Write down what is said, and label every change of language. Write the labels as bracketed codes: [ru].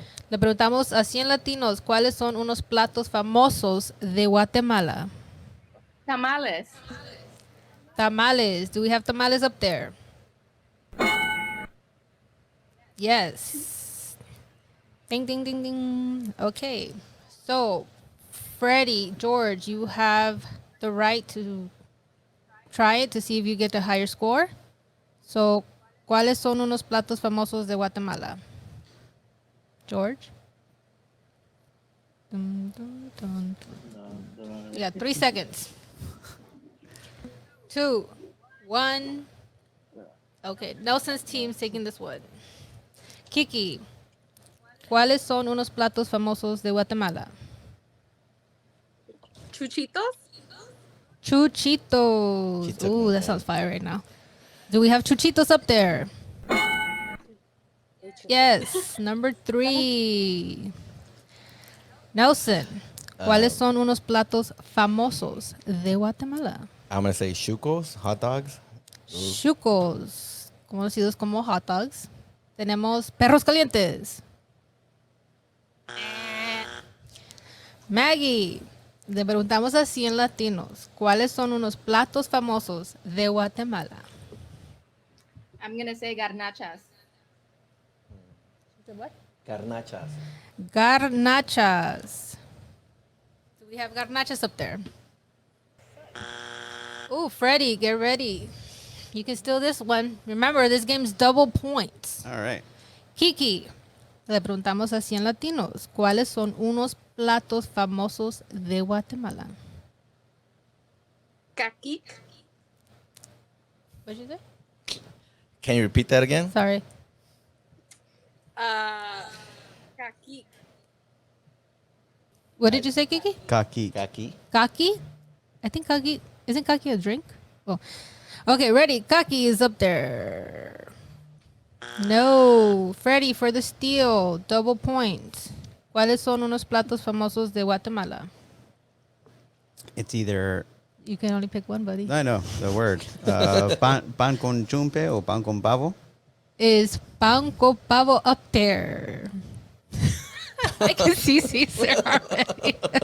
[es] Le preguntamos a 100 latinos, ¿cuáles son unos platos famosos de Guatemala? Tamales. Tamales. [en] Do we have tamales up there? Yes. Ding, ding, ding, ding. Okay. So, Freddie, George, you have the right to try it to see if you get a higher score. [es] So, ¿cuáles son unos platos famosos de Guatemala? [en] George? Dun, dun, dun, dun. You got 3 seconds. 2, 1. Okay, Nelson's team's taking this one. [es] Kiki, ¿cuáles son unos platos famosos de Guatemala? Chuchitos. Chuchitos. [en] She took Ooh, my that pen. sounds fire right now. Do we have chuchitos up there? Yes, number 3. [es] Nelson, ¿cuáles son unos platos famosos de Guatemala? [en] I'm gonna say chucos, hot dogs. [es] Chucos, conocidos como hot dogs. Tenemos perros calientes. Maggie, le preguntamos a 100 latinos, ¿cuáles son unos platos famosos de Guatemala? [en] I'm gonna say garnachas. [es] Garnachas. Garnachas. [en] Do we have garnachas up there? Ooh, Freddy, get ready. You can steal this one. Remember, this game's double points. All right. [es] Kiki, le preguntamos a 100 latinos, ¿cuáles son unos platos famosos de Guatemala? Caquic. [en] What did you say? Can you repeat that again? Sorry. [es] Caquic. [en] What did you say, Kiki? [es] Kaki. Kaki. Kaki? [en] I think kaki, isn't kaki a drink? Oh. Okay, ready. Kaki is up there. No. Freddy for the steal. Double point. [es] ¿Cuáles son unos platos famosos de Guatemala? [en] It's either, You can only pick one, buddy. I know the word. [es] Pan con chumpe o pan con pavo. [en] Is pan con pavo up there? I can see Caesar already.